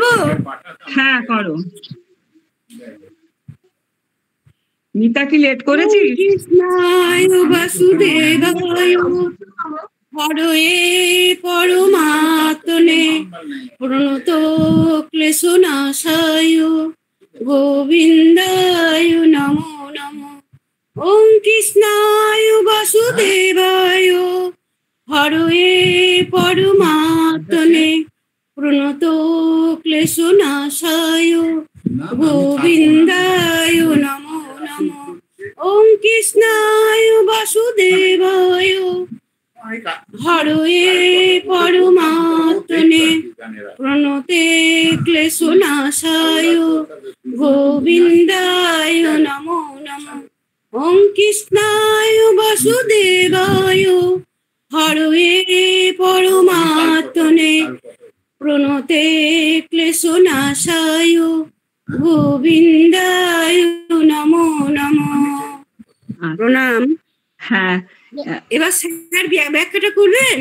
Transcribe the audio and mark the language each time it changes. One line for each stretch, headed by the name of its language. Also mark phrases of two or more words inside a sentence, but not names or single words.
Bangla: হ্যাঁ করো। মিতা কি লেট করেছি?
Sanskrit: কৃষ্ণায় বাসুদেবায় হরে পরমাত্মনে প্রণত ক্লেশনাশায় গোবিন্দায় নমো নমঃ। ওম কৃষ্ণায় বাসুদেবায় হরে পরমাত্মনে প্রণত ক্লেশনাশায় গোবিন্দায় নমো নমঃ। ওম কৃষ্ণায় বাসুদেবায় হরে পরমাত্মনে প্রণতে ক্লেশনাশায় গোবিন্দায় নমো নমঃ। ওম কৃষ্ণায় বাসুদেবায় হরে পরমাত্মনে প্রণতে ক্লেশনাশায় গোবিন্দায় নমো নমঃ।
Bangla: প্রণাম। হ্যাঁ, এবার স্যার ব্যাখ্যাটা করবেন।